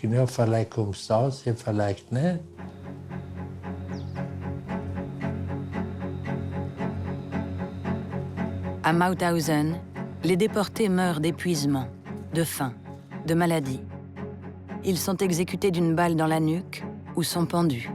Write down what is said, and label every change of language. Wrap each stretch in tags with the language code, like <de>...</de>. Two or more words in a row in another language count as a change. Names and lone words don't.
<de>Ja, vielleicht kommst du aus, ja, vielleicht nicht.</de> <fr>À Mauthausen, les déportés meurent d'épuisement, de faim, de maladie. Ils sont exécutés d'une balle dans la nuque ou sont pendus.</fr>